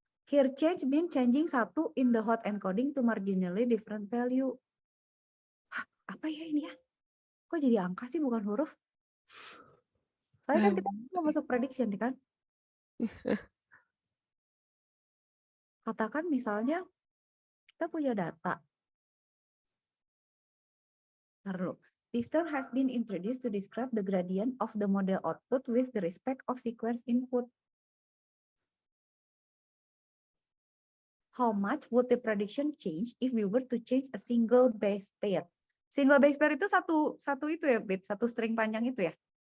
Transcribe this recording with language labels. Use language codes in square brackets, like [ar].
[en] Here change mean changing satu in the hot encoding to marginally different value. [id] Hah, apa ya ini ya? Kok jadi angka sih bukan huruf? Soalnya kan kita mau masuk prediction kan? Katakan misalnya kita punya data. Taruh. [en] This term has been introduced to describe the gradient of the model output with the respect of sequence input. How much would the prediction change if we were to change a single base pair? [id] Single base pair itu satu itu ya, bit, satu string panjang itu ya?